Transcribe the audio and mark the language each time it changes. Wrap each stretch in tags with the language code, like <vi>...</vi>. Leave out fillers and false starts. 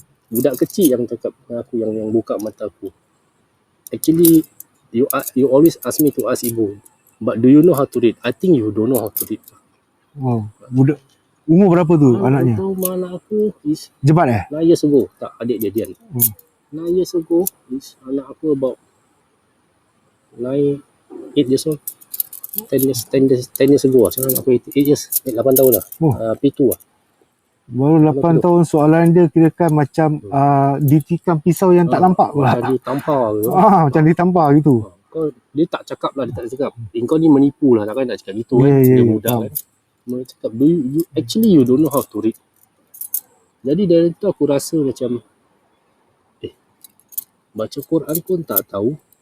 <ms>Budak kecil yang cakap dengan aku, yang buka mata aku.</ms> <en>Actually, you always ask me to ask ibu. But do you know how to read? I think you don't know how to read.</en> <ms>Budak umur berapa tu anaknya? Umur anak aku is Jebat</ms> <en>9 years ago.</en> <ms>Tak, adik dia Dian.</ms> <en>9 years ago is</en> <ms>anak aku</ms> <en>about 8 years old. 10 years ago lah.</en> <ms>Sekarang aku</ms> <en>8 years,</en> <ms>8 tahun lah. P2 lah. Baru 8 tahun, soalan dia kirakan macam ditikam pisau yang tak nampak pula. Macam ditampar gitu. Macam ditampar gitu. Dia tak cakap lah, dia tak cakap. Kau ni menipu lah, takkan nak cakap gitu kan. Dia budak kan. Dia cakap,</ms> <en>you don't know how to read.</en> <ms>Jadi dari tu aku rasa macam, baca Quran pun tak tahu.</ms>